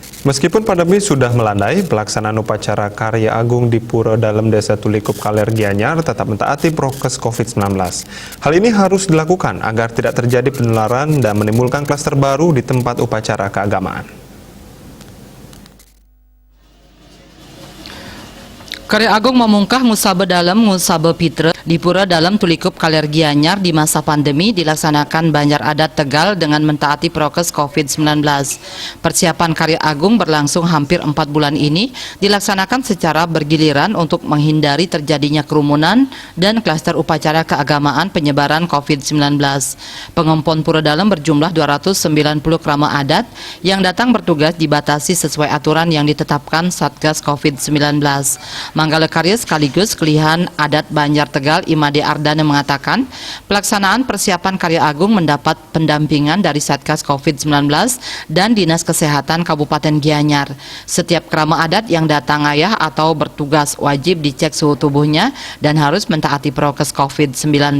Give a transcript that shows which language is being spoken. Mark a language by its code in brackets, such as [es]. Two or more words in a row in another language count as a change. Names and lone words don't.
[id] Meskipun pandemi sudah melandai, pelaksanaan upacara Karya Agung di Pura Dalem Desa Tulikup Kaler Gianyar tetap mentaati prokes COVID-19. Hal ini harus dilakukan agar tidak terjadi penularan dan menimbulkan klaster baru di tempat upacara keagamaan. Karya Agung memungkah Ngusabe Dalem Ngusabe Pitre di Pura Dalem Tulikup Kaler Gianyar di masa pandemi dilaksanakan Banjar Adat Tegal dengan mentaati prokes COVID-19. Persiapan Karya Agung berlangsung hampir 4 bulan ini dilaksanakan secara bergiliran untuk menghindari terjadinya kerumunan dan klaster upacara keagamaan penyebaran COVID-19. Pengompon Pura Dalem berjumlah 290 krama adat yang datang bertugas dibatasi sesuai aturan yang ditetapkan Satgas COVID-19. Manggala Karya sekaligus Kelihan Adat Banjar Tegal Imade Ardana mengatakan pelaksanaan persiapan Karya Agung mendapat pendampingan dari Satgas COVID-19 dan Dinas Kesehatan Kabupaten Gianyar. Setiap krama adat yang datang ayah atau bertugas wajib dicek suhu tubuhnya dan harus mentaati prokes COVID-19.